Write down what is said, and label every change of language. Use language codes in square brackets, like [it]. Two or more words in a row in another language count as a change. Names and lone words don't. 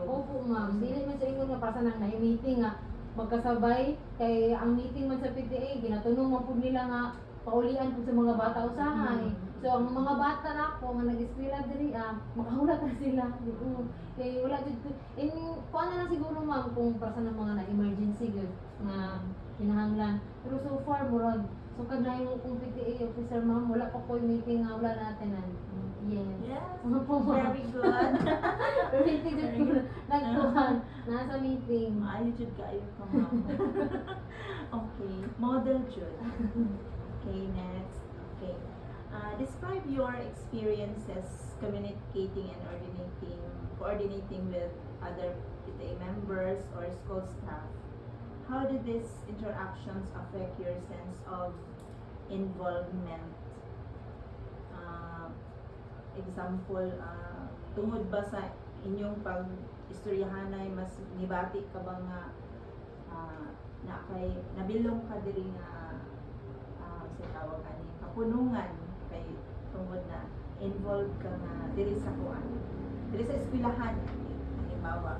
[ceb] Opo ma'am, dili man sa ingon nga para sa nang meeting nga magkasabay kay ang meeting man sa PTA ginatunong man pud nila nga paulian pud sa mga bata usahay. So ang mga bata nako nga nag-eskwela diri makahulat na sila. Kay wala jud in kuan na lang siguro ma'am kung para sa mga na emergency gyud nga kinahanglan. Pero so far murag so kagay mo kung PTA officer ma'am wala pa ko meeting nga wala natin Yes. [en] Yes. [ceb] Opo, ma'am. [en] Very good. [ceb] Pero hindi jud ko nagkuhan nasa meeting. Maayo jud kaayo ka ma'am. Okay, model jud. [en] Okay, next. Okay. Describe your experiences communicating and coordinating with other PTA members or school staff. How did these interactions affect your sense of involvement? Example, [ceb] tungod ba sa inyong pag-istoryahan ay mas nibati ka ba nga na kay nabilong ka diri nga sa tawag ani kapunungan kay tungod na involved ka na diri sa kuan diri sa eskwelahan halimbawa